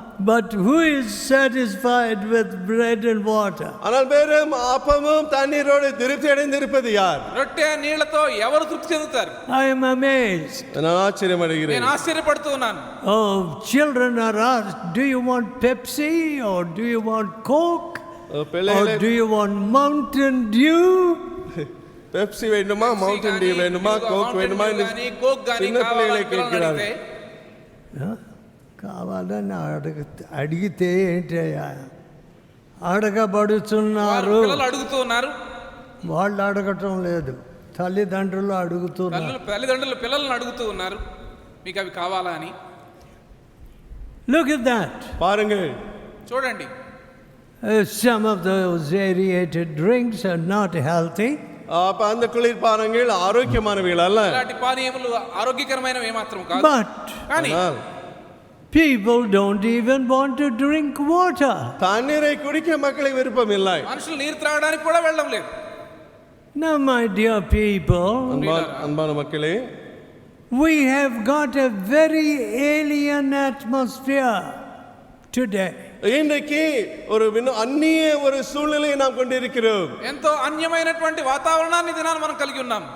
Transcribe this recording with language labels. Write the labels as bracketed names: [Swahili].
[English] But who is satisfied with bread and water? [Tamil] ஆனால் வெறும் அப்பமும் தண்ணீரோடு திருப்தி அடைந்திருப்பது யார்? [Telugu] రొట్టె నీళ్లతో ఎవరు తృప్తి చెందుతారు? [English] I am amazed. [Tamil] நான் ஆச்சரியப்படுகிறேன். [Telugu] నేను ఆశ్చర్యపడుతూ ఉన్నాను. [English] Oh, children are asked, do you want Pepsi or do you want Coke or do you want Mountain Dew? [Tamil] Pepsi வேண்டுமா, மவுண்டன் டியூ வேண்டுமா, கோக் வேண்டுமா என்று சின்ன பிள்ளைகளை கேட்கிறார்கள். [Telugu] కావాలని అడిగితే ఏంటయ్యా అడగబడుతున్నారు. పిల్లలు అడుగుతూ ఉన్నారు. వాళ్ళు అడగటం లేదు, తల్లిదండ్రులు అడుగుతున్నారు. తల్లిదండ్రులు పిల్లలను అడుగుతూ ఉన్నారు, మీకు అవి కావాలా అని. [English] Look at that. [Tamil] பாருங்கள், [Telugu] చూడండి. [English] Some of those aerated drinks are not healthy. [Tamil] அப்ப அந்த குளிர்பானங்கள் ஆரோக்கியமானவைகள் அல்ல. [Telugu] ఇలాంటి పానీయములు ఆరోగ్యకరమైనవి ఏమాత్రం కాదు. [English] But [Telugu] కానీ [English] people don't even want to drink water. [Tamil] தண்ணீரை குடிக்க மக்களுக்கு விருப்பம் இல்லை. [Telugu] మనుషులు నీరు త్రాగడానికి కూడా వెళ్ళడం లేదు. [English] Now, my dear people, [Tamil] அன்பான மக்களே, [English] we have got a very alien atmosphere today. [Tamil] இன்றைக்கு ஒரு அந்நிய ஒரு சூழ்நிலையை நாம் கொண்டிருக்கிறோம். [Telugu] ఎంతో అన్యమైనటువంటి వాతావరణాన్ని దినాన్ని మనం కలిగి ఉన్నాం.